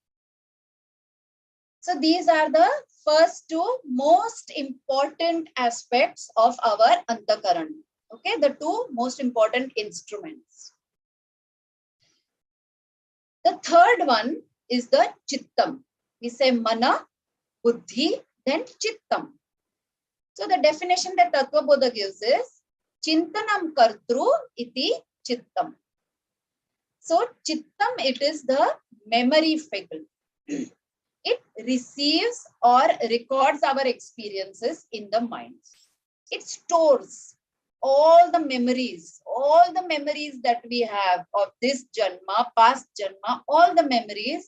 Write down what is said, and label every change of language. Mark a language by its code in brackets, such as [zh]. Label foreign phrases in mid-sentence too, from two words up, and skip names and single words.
[en] So these are the first two most important aspects of our antakaran. Okay, the two most important instruments. The third one is the chittam. We say mana, buddhi, then chittam. So the definition that Tattvabodha gives is [sa] chintanam kartru iti chittam. [en] So chittam, it is the memory faculty. It receives or records our experiences in the mind. It stores all the memories that we have of this janma, past janma, all the memories.